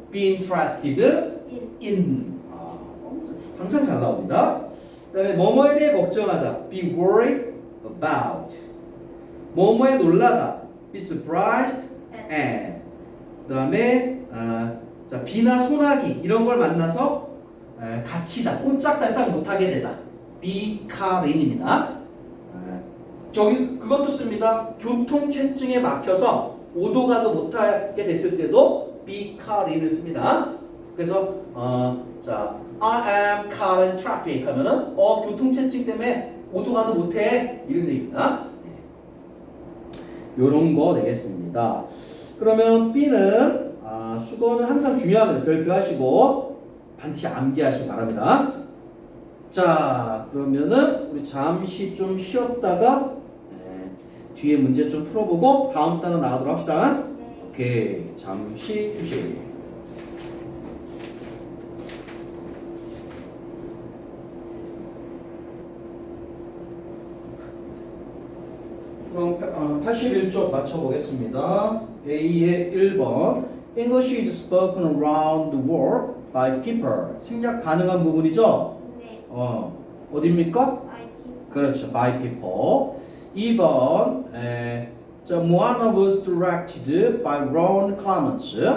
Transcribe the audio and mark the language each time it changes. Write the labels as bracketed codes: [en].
[en] be interested in [ko] 항상 잘 나옵니다. 그 다음에 뭐뭐에 대해 걱정하다. [en] be worried about. [ko] 뭐뭐에 놀라다. [en] be surprised at. [ko] 그 다음에 자, 비나 소나기 이런 걸 만나서 갇히다. 꼼짝달싹 못하게 되다. [en] be caught in입니다. [ko] 저기 그것도 씁니다. 교통체증에 막혀서 오도가도 못하게 됐을 때도 [en] be caught in [ko] 을 씁니다. 그래서 자, [en] I am caught in traffic [ko] 하면은 교통체증 때문에 오도가도 못해 이런 얘기입니다. 요런 거 되겠습니다. 그러면 B는 수거는 항상 중요합니다. 별표하시고 반드시 암기하시기 바랍니다. 자, 그러면은 우리 잠시 좀 쉬었다가 뒤에 문제 좀 풀어보고 다음 단어 나가도록 합시다. 오케이, 잠시 휴식. 그럼 81쪽 맞춰보겠습니다. A의 1번 [en] English is spoken around the world by people. [ko] 생략 가능한 부분이죠? 네. 어디입니까? IP. 그렇죠. [en] by people. [ko] 2번 [en] Moana was directed by Ron Clements.